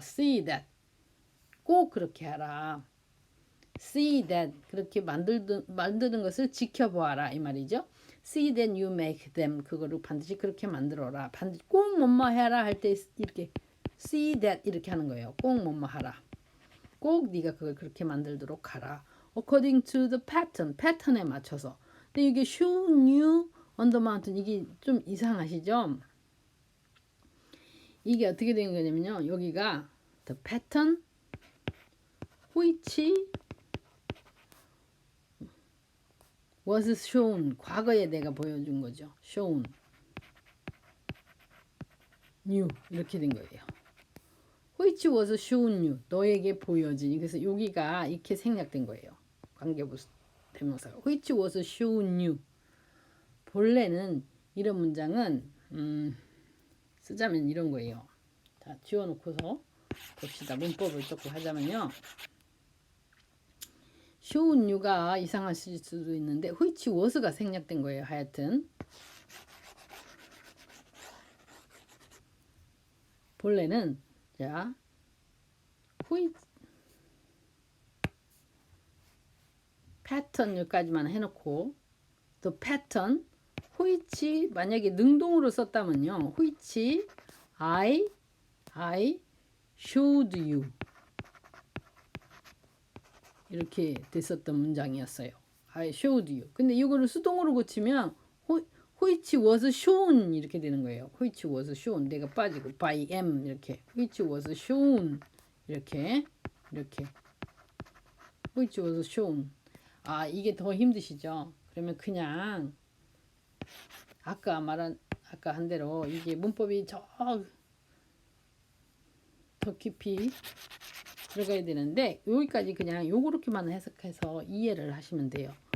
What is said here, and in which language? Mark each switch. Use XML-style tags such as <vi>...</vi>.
<en>See that,</en> <ko>꼭 그렇게 하라. See that, 그렇게 만드는 것을 지켜보아라 이 말이죠.</ko> <en>See that you make them,</en> <ko>그거를 반드시 그렇게 만들어라. 반드시 꼭 뭐뭐 해라 할 때 이렇게</ko> <en>see that</en> <ko>이렇게 하는 거예요. 꼭 뭐뭐 하라. 꼭 네가 그걸 그렇게 만들도록 하라.</ko> <en>According to the pattern,</en> <ko>패턴에 맞춰서. 근데 이게</ko> <en>show you on the mountain,</en> <ko>이게 좀 이상하시죠? 이게 어떻게 된 거냐면요. 여기가</ko> <en>the pattern which was shown,</en> <ko>과거에 내가 보여준 거죠.</ko> <en>shown you</en> <ko>이렇게 된 거예요.</ko> <en>which was shown you,</en> <ko>너에게 보여진. 그래서 여기가 이렇게 생략된 거예요. 관계부사 대명사가</ko> <en>which was shown you.</en> <ko>본래는 이런 문장은 쓰자면 이런 거예요. 자, 지워놓고서 봅시다. 문법을 조금 하자면요.</ko> <en>shown you</en> <ko>가 이상하실 수도 있는데</ko> <en>which was</en> <ko>가 생략된 거예요. 하여튼 본래는 자</ko> <en>which pattern</en> <ko>여기까지만 해놓고</ko> <en>the pattern which,</en> <ko>만약에 능동으로 썼다면요.</ko> <en>which I showed you</en> <ko>이렇게 됐었던 문장이었어요.</ko> <en>I showed you.</en> <ko>근데 이거를 수동으로 고치면</ko> <en>which was shown</en> <ko>이렇게 되는 거예요.</ko> <en>which was shown,</en> <ko>내가 빠지고</ko> <en>by am 이렇게 which was shown 이렇게 which was shown.</en> <ko>아, 이게 더 힘드시죠? 그러면 그냥 아까 한 대로 이게 문법이 더 깊이 들어가야 되는데 여기까지 그냥 요렇게만 해석해서 이해를 하시면 돼요.</ko>